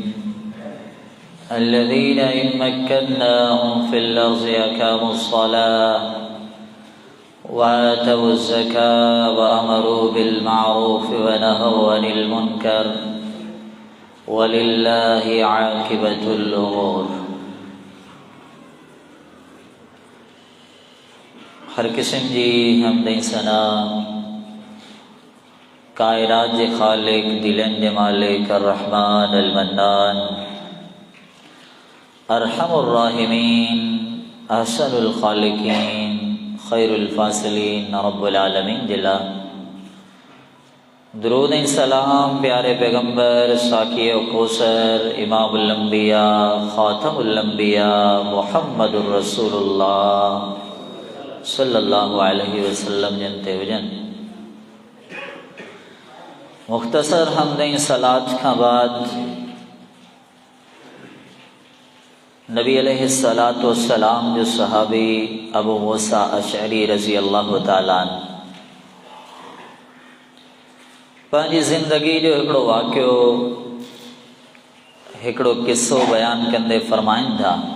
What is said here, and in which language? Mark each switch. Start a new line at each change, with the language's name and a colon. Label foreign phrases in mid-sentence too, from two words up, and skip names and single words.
Arabic: الذين إن مكناهم في الأرض أقاموا الصلاة وآتوا الزكاة وأمروا بالمعروف ونهوا عن المنكر ولله عاقبة الأمور।
Sindhi: हर किस्म जी हमद सना कायनात जे खालिक दिलन जे मालिक
Arabic: الرحمن المنان أرحم الراحمين أحسن الخالقين خير الفاصلين رب العالمين
Sindhi: जिला दुरूद सलाम प्यारे पैगम्बर साकी कौसर
Arabic: إمام الأنبياء خاتم الأنبياء محمد رسول الله صلى الله عليه وسلم
Sindhi: जनते वजन मुख्तसर हमद सलात का बाद नबी
Arabic: عليه الصلاة والسلام
Sindhi: जो सहाबी अबू मूसा अशअरी
Arabic: رضي الله تعالى
Sindhi: पंहिंजी ज़िंदगी जो हिकिड़ो वाक़ियो हिकिड़ो किस्सो बयान कंदे फरमाइनि था